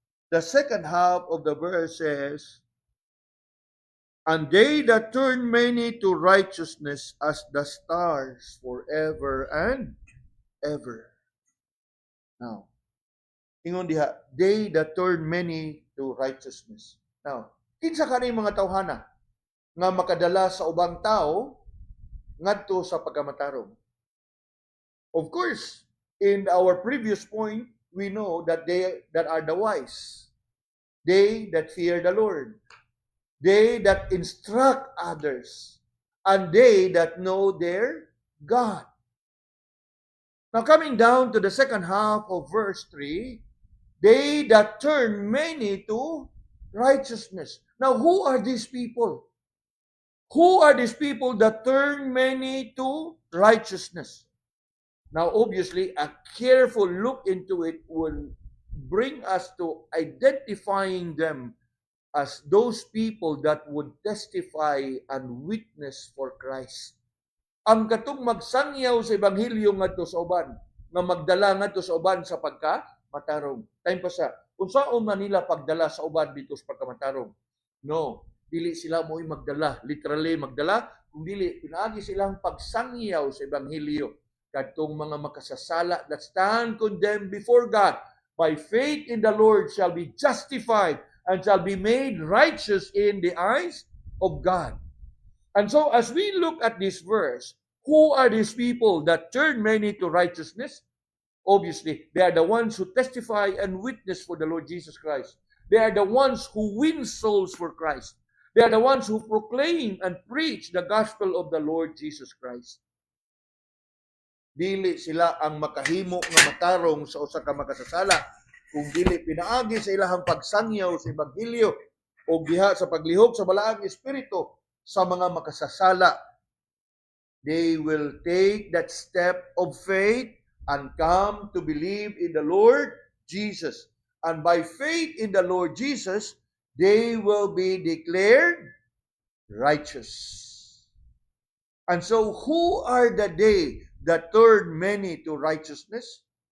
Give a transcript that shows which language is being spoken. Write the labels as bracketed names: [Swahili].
[English] The second half of the verse says, and they that turn many to righteousness as the stars forever and ever. Now, [Cebuano] ingon diha, [English] they that turn many to righteousness. [Cebuano] Now, kinsa kani mga tawhana nga makadala sa ubang tao ngadto sa pagkamatarong? [English] Of course, in our previous point, we know that they that are the wise, they that fear the Lord, they that instruct others, and they that know their God. Now, coming down to the second half of verse 3, they that turn many to righteousness. Now, who are these people? Who are these people that turn many to righteousness? Now, obviously, a careful look into it will bring us to identifying them as those people that would testify and witness for Christ. [Cebuano] Ang katong magsangyaw sa ebanghelyo ngadto sa uban, nga magdala ngadto sa uban sa pagkamatarong. Time pa sa, unsaon man nila pagdala sa uban dito sa pagkamatarong? No, dili sila mo'y magdala, literally magdala, kung dili pinaagi silang pagsangyaw sa ebanghelyo. Kadtong mga makasasala [English] that stand condemned before God by faith in the Lord shall be justified and shall be made righteous in the eyes of God. And so as we look at this verse, who are these people that turn many to righteousness? Obviously, they are the ones who testify and witness for the Lord Jesus Christ. They are the ones who win souls for Christ. They are the ones who proclaim and preach the gospel of the Lord Jesus Christ. [Cebuano] Dili sila ang makahimo nga matarong sa usa ka makasasala kung dili pinaagi sa ilahang pagsangyaw sa ebanghelyo o diha sa paglihok sa balaang espiritu sa mga makasasala. [English] They will take that step of faith and come to believe in the Lord Jesus. And by faith in the Lord Jesus, they will be declared righteous. And so, who are the they that turn many to righteousness?